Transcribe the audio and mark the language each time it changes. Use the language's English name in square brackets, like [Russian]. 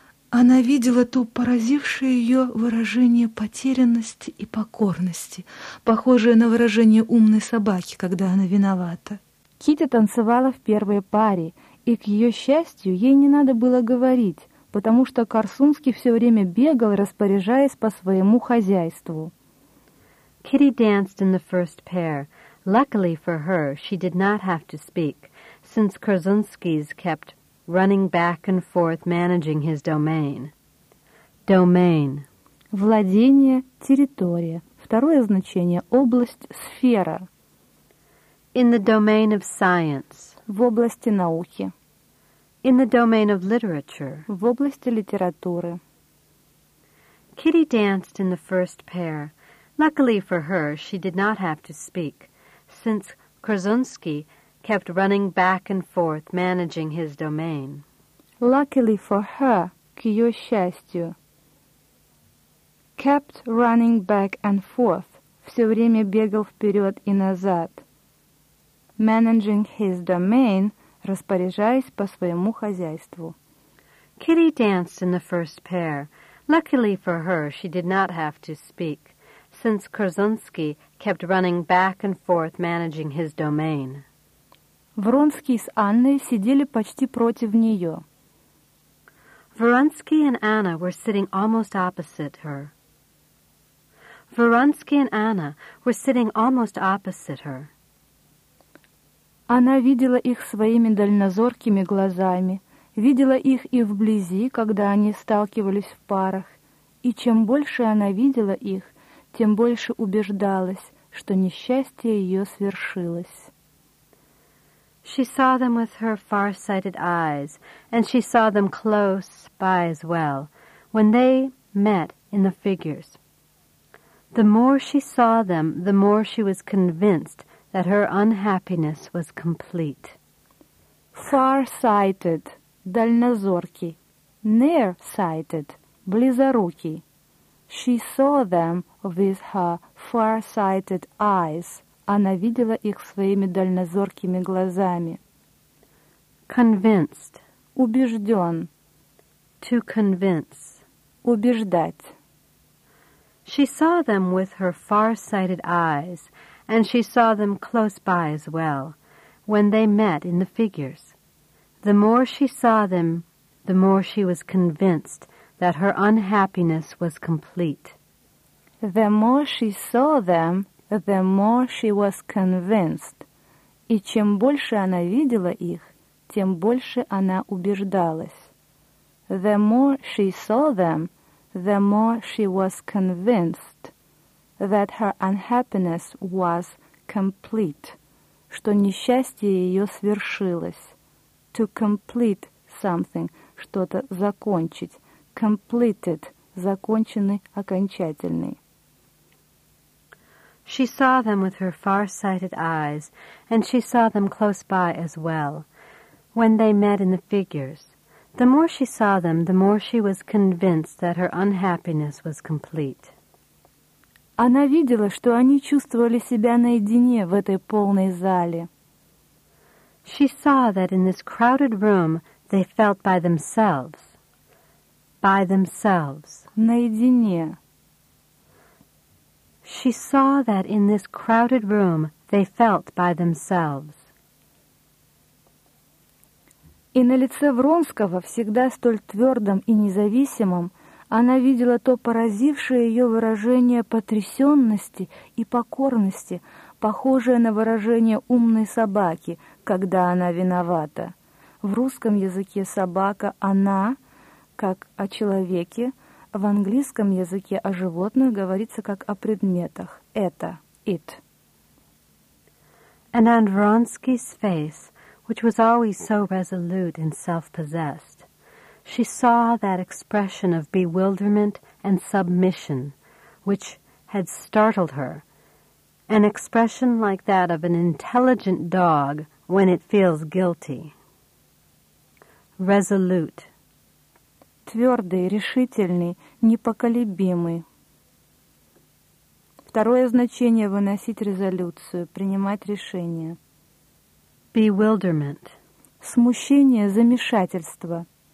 [Russian] Она видела то поразившее ее выражение потерянности и покорности, похожее на выражение умной собаки, когда она виновата. Кити танцевала в первой паре, и, к ее счастью, ей не надо было говорить, потому что Корсунский все время бегал, распоряжаясь по своему хозяйству. [English] Kitty danced in the first pair. Luckily for her, she did not have to speak, since Korsunsky's kept running back and forth managing his domain. Domain. [Russian] Владение, территория. Второе значение – область, сфера. [English] In the domain of science. [Russian] В области науки. [English] In the domain of literature. [Russian] В области литературы. [English] Kitty danced in the first pair. Luckily for her, she did not have to speak, since Korsunsky kept running back and forth, managing his domain. Luckily for her, [Russian] к ее счастью, [English] kept running back and forth, [Russian] все время бегал вперед и назад, [English] managing his domain, [Russian] распоряжаясь по своему хозяйству. [English] Kitty danced in the first pair. Luckily for her, she did not have to speak. Since Korsunsky kept running back and forth managing his domain. [Russian] Вронски с Анной сидели почти против нее. [English] Vronsky and Anna were sitting almost opposite her. Vronsky and Anna were sitting almost opposite her. [Russian] Она видела их своими дальнозоркими глазами, видела их и вблизи, когда они сталкивались в парах, и чем больше она видела их, тем больше убеждалась, что несчастье ее свершилось. [English] She saw them with her far-sighted eyes, and she saw them close by as well, when they met in the figures. The more she saw them, the more she was convinced that her unhappiness was complete. Far-sighted, [Russian] дальнозоркий. [English] Near-sighted, [Russian] близорукий. [English] She saw them with her far-sighted eyes. [Russian] Она видела их своими дальнозоркими глазами. [English] Convinced. [Russian] Убежден. [English] To convince. [Russian] Убеждать. [English] She saw them with her far-sighted eyes, and she saw them close by as well, when they met in the figures. The more she saw them, the more she was convinced that her unhappiness was complete. The more she saw them, the more she was convinced. [Russian] И чем больше она видела их, тем больше она убеждалась. [English] The more she saw them, the more she was convinced that her unhappiness was complete. [Russian] Что несчастье ее свершилось. [English] To complete something, [Russian] что-то закончить. Completed, законченный, окончательный. [English] She saw them with her far-sighted eyes, and she saw them close by as well, when they met in the figures. The more she saw them, the more she was convinced that her unhappiness was complete. [Russian] Она видела, что они чувствовали себя наедине в этой полной зале. [English] She saw that in this crowded room they felt by themselves. By themselves. [Russian] Наедине. [English] She saw that in this crowded room they felt by themselves. [Russian] И на лице Вронского, всегда столь твердым и независимым, она видела то поразившее ее выражение потрясенности и покорности, похожее на выражение умной собаки, когда она виновата. В русском языке собака – она, как о человеке, в английском языке о животных говорится как о предметах. Это – it. [English] And on Vronsky's face, which was always so resolute and self-possessed, she saw that expression of bewilderment and submission, which had startled her, an expression like that of an intelligent dog when it feels guilty. Resolute. [Russian] Твердый, решительный, непоколебимый. Второе значение – выносить резолюцию, принимать решение. [English] Bewilderment. [Russian] Смущение, замешательство.